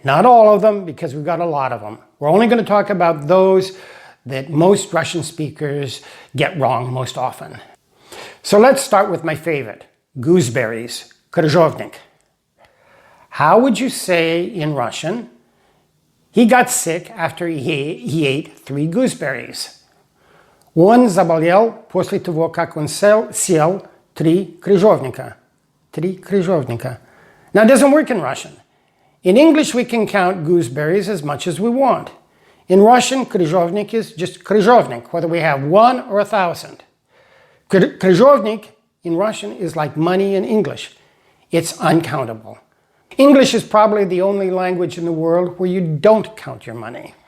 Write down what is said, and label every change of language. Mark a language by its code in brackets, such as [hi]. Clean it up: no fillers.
[en] Not all of them, because we've got a lot of them. We're only going to talk about those that most Russian speakers get wrong most often. So let's start with my favorite, gooseberries, крыжовник. How would you say in Russian, he got sick after he ate 3 gooseberries? [ru] Он заболел после того, как он съел 3 крыжовника. 3 крыжовника. [en] Now, it doesn't work in Russian. In English, we can count gooseberries as much as we want. In Russian, крыжовник is just крыжовник, whether we have 1 or 1,000. Крыжовник in Russian is like money in English. It's uncountable. English is probably the only language in the world where you don't count your money.